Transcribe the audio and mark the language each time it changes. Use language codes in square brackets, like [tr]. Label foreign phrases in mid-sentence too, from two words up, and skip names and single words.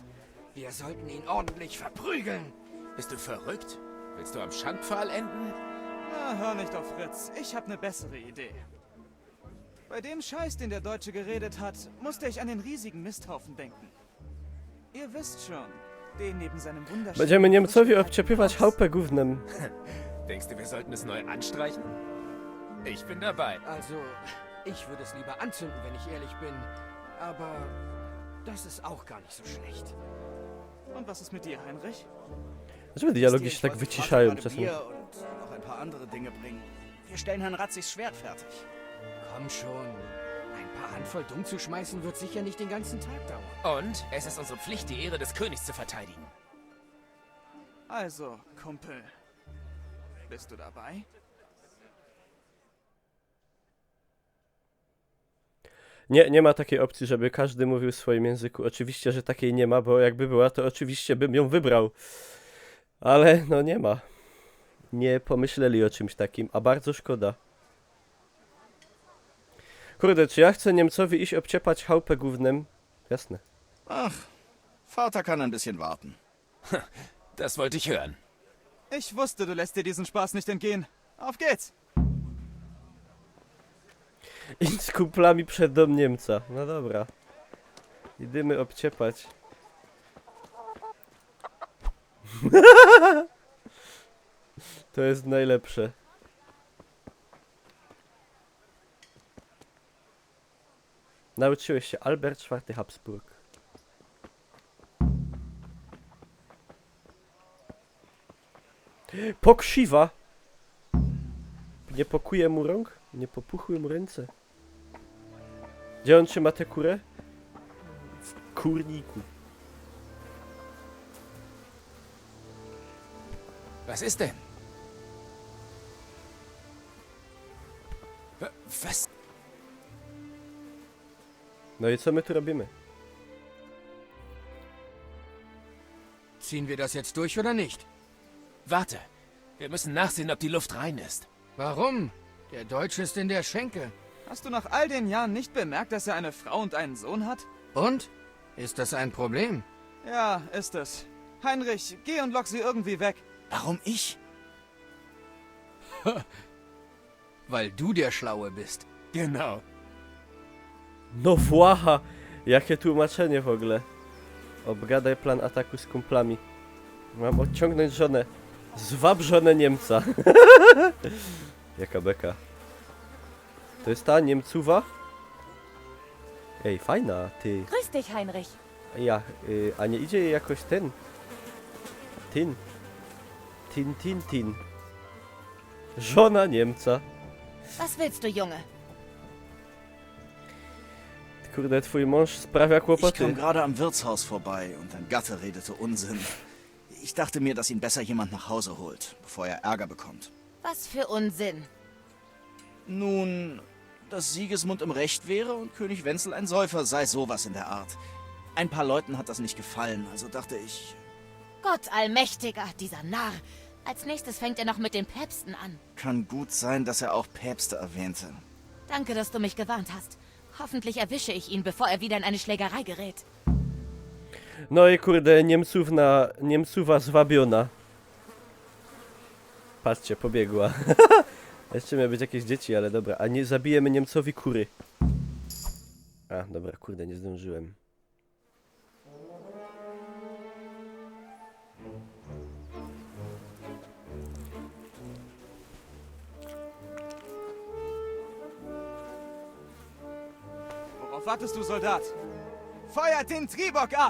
[de] Wir sollten ihn ordentlich verprügeln. Bist du verrückt? Willst du am Schandpfahl enden? Na, hör nicht auf Fritz. Ich habe eine bessere Idee. Bei dem Scheiß, den der Deutsche geredet hat, musste ich an den riesigen Misthaufen denken. Ihr wisst schon, den neben seinem wunderschönen... [pl] Będziemy Niemcowi obciepywać chałupę gównem. [de] Denkst du, wir sollten es neu anstreichen? Ich bin dabei. Also, ich würde es lieber anzünden, wenn ich ehrlich bin. Aber das ist auch gar nicht so schlecht. Und was ist mit dir, Heinrich? [pl] Dlaczego dialogi się tak wyciszają czasem? [de] Bier und noch ein paar andere Dinge bringen. Wir stellen Herrn Ratzigs Schwert fertig. Komm schon. Ein paar Handvoll dumm zu schmeißen wird sicher nicht den ganzen Tag dauern. Und es ist unsere Pflicht, die Ehre des Königs zu verteidigen. Also, Kumpel. Bist du dabei? [pl] Nie ma takiej opcji, żeby każdy mówił w swoim języku. Oczywiście, że takiej nie ma, bo jakby była, to oczywiście bym ją wybrał. Ale no nie ma. Nie pomyśleli o czymś takim, a bardzo szkoda. Kurde, czy ja chcę Niemcowi iść obciepać chałupę gównem? Jasne. [de] Ach, Vater kann ein bisschen warten. Das wollte ich hören. Ich wusste, du lässt dir diesen Spaß nicht entgehen. Auf geht's! [pl] Idź z kumplami przed dom Niemca. No dobra. Idziemy obciepać. To jest najlepsze. Nauczyłeś się Albert IV Habsburg. Pokrzywa! Nie pokuje mu rąk? Nie popuchły mu ręce. Gdzie on trzyma tę kurę? W kurniku. [de] Was ist denn? Was? [pl] No i co my tu robimy? [de] Ziehen wir das jetzt durch oder nicht? Warte. Wir müssen nachsehen, ob die Luft rein ist. Warum? Der Deutsche ist in der Schenke. Hast du nach all den Jahren nicht bemerkt, dass er eine Frau und einen Sohn hat? Und? Ist das ein Problem? Ja, ist es. Heinrich, geh und lock sie irgendwie weg. Warum ich? Weil du der Schlaue bist. Genau. [pl] No właha! Jakie tłumaczenie w ogóle. Obgadaj plan ataku z kumplami. Mam odciągnąć żonę. Zwab żonę Niemca. Jaka beka. To jest ta Niemcuwa? Ej, fajna, ty. [de] Grüß dich, Heinrich. [pl] Ja, a nie idzie jej jakoś ten? Tin. Tin. Żona Niemca. [de] Was willst du, Junge? [pl] Kurde, twój mąż sprawia [de] Ich [pl] kłopoty. [de] kam gerade am Wirtshaus vorbei und dein Gatte redete Unsinn. Ich dachte mir, dass ihn besser jemand nach Hause holt, bevor er Ärger bekommt. Was für Unsinn. Nun, dass Sigismund im Recht wäre und König Wenzel ein Säufer sei, sowas in der Art. Ein paar Leuten hat das nicht gefallen, also dachte ich... Gott allmächtiger, dieser Narr. Als nächstes fängt er noch mit den Päpsten an. Kann gut sein, dass er auch Päpste erwähnte. Danke, dass du mich gewarnt hast. Hoffentlich erwische ich ihn, bevor er wieder in eine Schlägerei gerät. [pl] No i kurde, Niemcowa zwabiona. Patrzcie, pobiegła. Jeszcze miały być jakieś dzieci, ale dobra. A nie zabijemy Niemcowi kury. A, dobra, kurde, nie zdążyłem. [de] Worauf wartest du, Soldat? Feuert den Triebock ab!